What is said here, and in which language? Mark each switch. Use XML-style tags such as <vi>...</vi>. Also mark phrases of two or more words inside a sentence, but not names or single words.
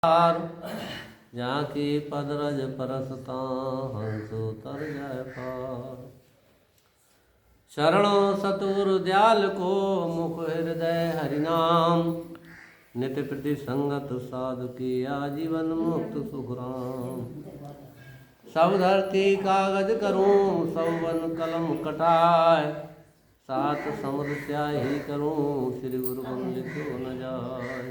<hi>जाकी पदरज परसता हंसो तर जाय पार। शरणो सतुरु दयाल को मुख हृदय हरिनाम। नित्य प्रति संगत साधु की आजीवन मुक्त सुखराम। सब धरती कागज करूं सब वन कलम कटाए। सात समुद्र स्याही करूं श्री गुरु गुण लिखो न जाए।</hi>